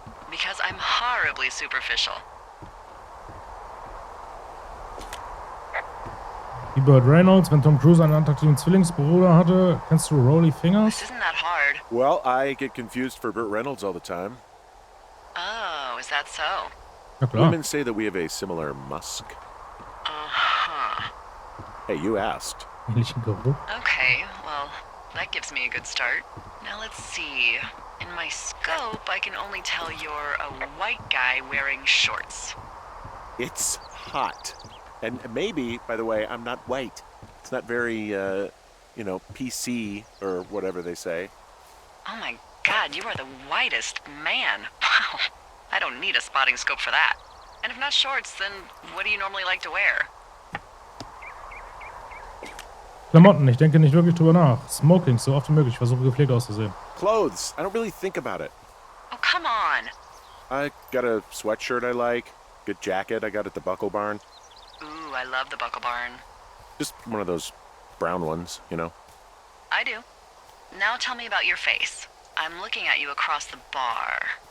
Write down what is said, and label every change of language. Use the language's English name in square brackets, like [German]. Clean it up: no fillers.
[English] Because I'm horribly superficial. [German] Wie Burt Reynolds, wenn Tom Cruise einen attraktiven Zwillingsbruder hatte. Kennst du Rolly Fingers? [English] This isn't that hard. Well, I get confused for Burt Reynolds all the time. Oh, is that so? [German] Ja klar. [English] Women say that we have a similar musk. Uh-huh. Hey, you asked. [German] Ähnlichen Geruch. [English] Okay, well, that gives me a good start. Now let's see. In my scope, I can only tell you're a white guy wearing shorts. It's hot. And maybe, by the way, I'm not white. It's not very, PC or whatever they say. Oh my god, you are the whitest man. Wow. I don't need a spotting scope for that. And if not shorts, then what do you normally like to wear? [German] Klamotten, ich denke nicht wirklich drüber nach. Smoking, so oft wie möglich. Ich versuche gepflegt auszusehen. [English] Clothes. I don't really think about it. Oh, come on. I got a sweatshirt I like. Good jacket I got at the Buckle Barn. Ooh, I love the Buckle Barn. Just one of those brown ones, you know? I do. Now tell me about your face. I'm looking at you across the bar.